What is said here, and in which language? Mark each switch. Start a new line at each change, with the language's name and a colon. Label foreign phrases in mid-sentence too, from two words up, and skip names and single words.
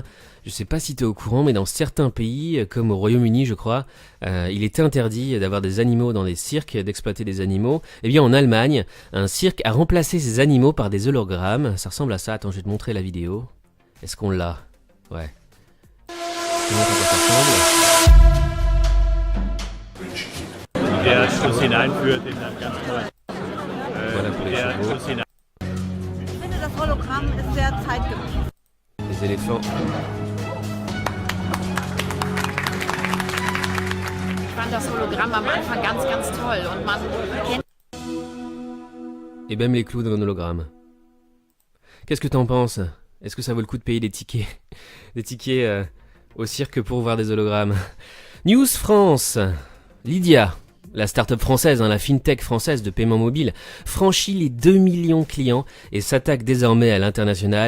French: Je sais pas si tu es au courant, mais dans certains pays, comme au Royaume-Uni je crois, il est interdit d'avoir des animaux dans des cirques, d'exploiter des animaux. Eh bien en Allemagne, un cirque a remplacé ces animaux par des hologrammes. Ça ressemble à ça, attends je vais te montrer la vidéo. Est-ce qu'on l'a? Ouais. Comment ça ressemble?
German: Der Schuss hineinführt in ein ganz neues.
French: Voilà pour les chevaux.
German: Ich finde, das Hologramm ist sehr zeitgemäß.
French: Les éléphants.
German: Ich fand das Hologramm am Anfang ganz, ganz toll. Und man kennt
French: Et même les clous dans l'hologramme. Qu'est-ce que t'en penses? Est-ce que ça vaut le coup de payer des tickets? Des tickets au cirque pour voir des hologrammes? News France. Lydia, la start-up française, la fintech française de paiement mobile, franchit les 2 millions de clients et s'attaque désormais à l'international.